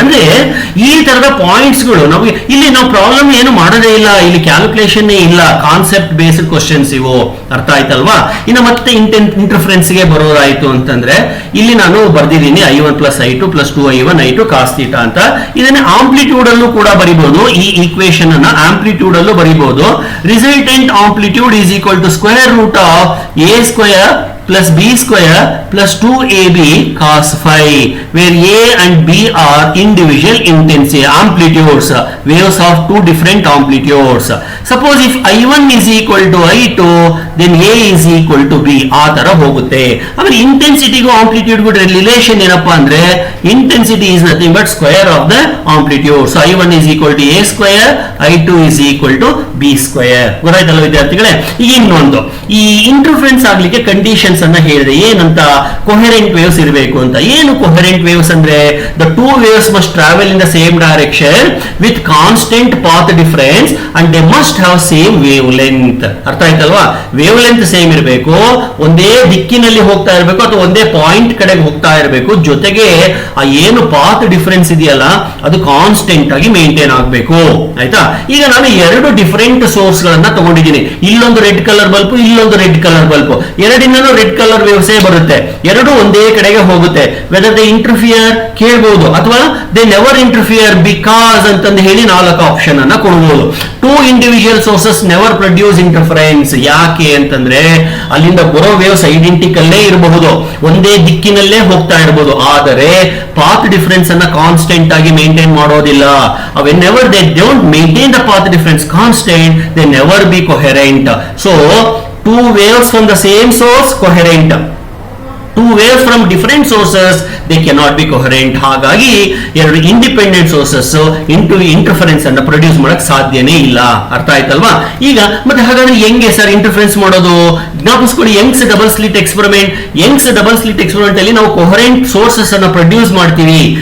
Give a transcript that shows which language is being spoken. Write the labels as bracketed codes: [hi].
[kn] ಅಂದ್ರೆ ಈ ತರದ ಪಾಯಿಂಟ್ಸ್ ಗಳು ನಮಗೆ ಇಲ್ಲಿ ನಾವು ಪ್ರಾಬ್ಲಮ್ ಏನು ಮಾಡೋದೇ ಇಲ್ಲ, ಇಲ್ಲಿ ಕ್ಯಾಲ್ಕುಲೇಷನ್ ಇಲ್ಲ, ಕಾನ್ಸೆಪ್ಟ್ ಬೇಸ್ಡ್ ಕ್ವಶನ್ಸ್ ಇವು. ಅರ್ಥ ಆಯ್ತಲ್ವಾ? ಇನ್ನು ಮತ್ತೆ ಇಂಟರ್ಫರೆನ್ಸ್ ಗೆ ಬರೋದಾಯ್ತು ಅಂತಂದ್ರೆ ಇಲ್ಲಿ ನಾನು ಬರ್ದಿದ್ದೀನಿ I1 plus I2 plus 2I1 I2 cos theta ಅಂತ. ಇದನ್ನ ಆಂಪ್ಲಿಟ್ಯೂಡ್ ಅಲ್ಲೂ ಕೂಡ ಬರಿಬಹುದು, ಈ ಈಕ್ವೇಶನ್ ಅನ್ನ ಆಂಪ್ಲಿಟ್ಯೂಡ್ ಅಲ್ಲೂ ಬರಿಬಹುದು. [en] Resultant amplitude is equal to square root of A square plus b square plus 2ab cos phi, where a and b are individual intensity amplitudes, waves of two different amplitudes. Suppose if I1 is equal to I2, then a is equal to b, [kn] ಆ ತರ ಹೋಗುತ್ತೆ. ಆಮೇಲೆ ಇಂಟೆನ್ಸಿಟಿಗೂ ಆಂಪ್ಲಿಟ್ಯೂಡ್ಗೂ relation ಏನಪ್ಪಾ ಅಂದ್ರೆ, intensity [en] is nothing but square of the amplitude. So I1 is equal to a square, I2 is equal to b square. [kn] ಗೊತ್ತಾಯ್ತಲ್ಲ ವಿದ್ಯಾರ್ಥಿಗಳೇ? ಈಗ ಇನ್ನೊಂದು, ಈ ಇಂಟರ್ಫರೆನ್ಸ್ ಆಗ್ಲಿಕ್ಕೆ ಕಂಡೀಷನ್ಸ್ ಅನ್ನ ಹೇಳಿದೆ. ಏನಂತ? ಕೊಹೆರೆಂಟ್ ವೇವ್ಸ್ ಇರಬೇಕು ಅಂತ. ಏನು ಕೊಹೆರೆಂಟ್ ವೇವ್ಸ್ ಅಂದ್ರೆ, [en] The two waves must travel in the same direction with constant path difference and they must have same wavelength. [kn] ಅರ್ಥ ಆಯ್ತಲ್ವಾ? ವೇವ್ ಲೆಂತ್ ಸೇಮ್ ಇರಬೇಕು, ಒಂದೇ ದಿಕ್ಕಿನಲ್ಲಿ ಹೋಗ್ತಾ ಇರಬೇಕು ಅಥವಾ ಒಂದೇ ಪಾಯಿಂಟ್ ಕಡೆಗೆ ಹೋಗ್ತಾ ಇರಬೇಕು, ಜೊತೆಗೆ ಆ ಏನು ಪಾತ್ ಡಿಫರೆನ್ಸ್ ಇದೆಯಲ್ಲ ಅದು ಕಾನ್ಸ್ಟೆಂಟ್ ಆಗಿ ಮೇಂಟೈನ್ ಆಗಬೇಕು. ಆಯ್ತಾ? ಈಗ ನಾನು ಎರಡು ಡಿಫರೆಂಟ್ ಸೋರ್ಸ್ ಗಳನ್ನ ತಗೊಂಡಿದ್ದೀನಿ. ಇಲ್ಲೊಂದು ರೆಡ್ ಕಲರ್ ಬಲ್ಬ್, ಇಲ್ಲೊಂದು red colour bulb. ಎರಡಿಂದನೂ red colour ವೇವ್ಸೇ ಬರುತ್ತೆ, ಎರಡು ಒಂದೇ ಕಡೆಗೆ ಹೋಗುತ್ತೆ. ವೆದರ್ ದೇ ಇಂಟರ್ಫಿಯರ್ ಕೇಳಬಹುದು, ಅಥವಾ ದೇ ನೆವರ್ ಇಂಟರ್ಫಿಯರ್ ಬಿಕಾಸ್ ಅಂತಂದು ಹೇಳಿ 4 ಆಪ್ಷನ್ ಅನ್ನ ಕೊಡಬಹುದು. [en] Two individual sources never produce interference. [kn] ಯಾಕೆ ಅಂತಂದ್ರೆ ಅಲ್ಲಿಂದ ಬರೋ ವೇವ್ಸ್ ಐಡೆಂಟಿಕಲ್ಲೇ ಇರಬಹುದು, ಒಂದೇ ದಿಕ್ಕಿನಲ್ಲೇ ಹೋಗ್ತಾ ಇರಬಹುದು, ಆದರೆ ಪಾತ್ ಡಿಫರೆನ್ಸ್ ಅನ್ನ ಕಾನ್ಸ್ಟೆಂಟ್ ಆಗಿ ಮೇಂಟೈನ್ ಮಾಡೋದಿಲ್ಲ. [en] whenever they don't maintain the path difference constant, they never be coherent. So two waves from the same source coherent, two waves from different sources they cannot be coherent. [kn] ಹಾಗಾಗಿ ಎರಡು independent sources interference ಅನ್ನ produce ಮಾಡಕ್ ಸಾಧ್ಯನೇ ಇಲ್ಲ. ಅರ್ಥ ಆಯ್ತಲ್ವಾ? ಈಗ ಮತ್ತೆ ಹಾಗಾದ್ರೆ ಹೆಂಗೆ ಸರ್ ಇಂಟರ್ಫರೆನ್ಸ್ ಮಾಡೋದು? ಜ್ಞಾಪಿಸ್ಕೊಳ್ಳಿ, Young's double slit experiment. Young's double slit experiment ಅಲ್ಲಿ ನಾವು ಕೊಹರೆಂಟ್ ಸೋರ್ಸಸ್ ಅನ್ನ ಪ್ರೊಡ್ಯೂಸ್ ಮಾಡ್ತೀವಿ.